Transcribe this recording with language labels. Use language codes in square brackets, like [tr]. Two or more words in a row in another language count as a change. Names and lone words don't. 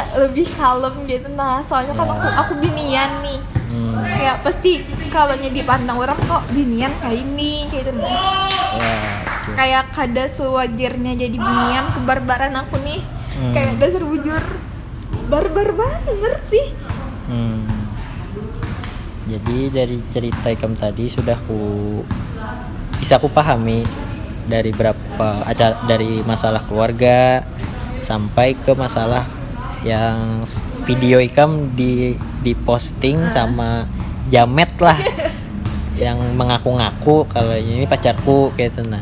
[id] lebih kalem gitu. Nah soalnya kan aku binian nih. Kayak pasti kalau dipandang orang kok binian kayak ini kayak gitu. Kayak kada sewajarnya jadi binian kebarbaran aku nih. Kayak dasar bujur barbar banget sih. Jadi dari cerita Ikam tadi bisa aku pahami dari dari masalah keluarga sampai ke masalah yang video Ikam di posting sama jamet lah yang mengaku-ngaku kalau ini pacarku gitu nah.